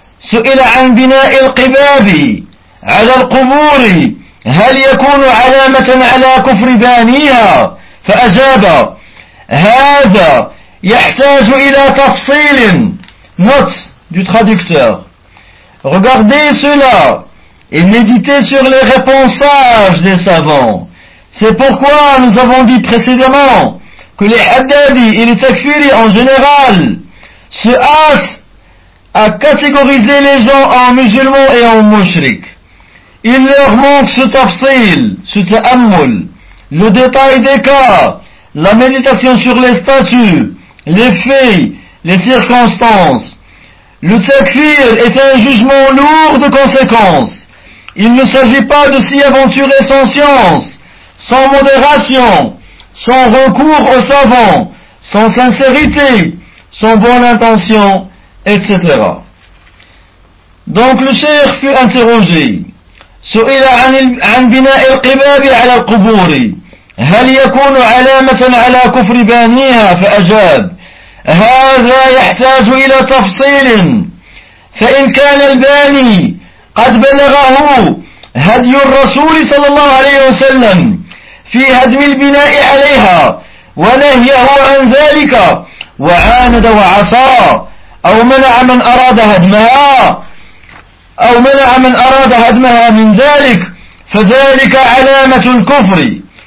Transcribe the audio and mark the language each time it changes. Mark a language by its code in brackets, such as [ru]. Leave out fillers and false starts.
[ar] سئل عن بناء القباب على القبور هل يكون علامة على كفر بانيها؟ فأجاب هذا يحتاج إلى تفصيل. [fr] Note du traducteur. Regardez cela et méditez sur les réponses sages des savants. C'est pourquoi nous avons dit précédemment que les haddadi et les takfiri en général se hâtent à catégoriser les gens en musulmans et en mouchriques. Il leur manque ce tafsil, ce ta'ammul, le détail des cas, la méditation sur les statuts, les faits, les circonstances. Le takfir est un jugement lourd de conséquences. Il ne s'agit pas de s'y aventurer sans science, sans modération, sans recours aux savants, sans sincérité, sans bonne intention, etc. Donc le cheikh fut interrogé. [ar] سئل عن بناء القباب على القبور هل يكون علامة على كفر بانيها فأجاب هذا يحتاج إلى تفصيل فإن كان الباني قد بلغه هدي الرسول صلى الله عليه وسلم في هدم البناء عليها ونهيه عن ذلك وعاند وعصى أو منع من أراد هدمها أو منع من أراد هدمها من ذلك فذلك علامة الكفر.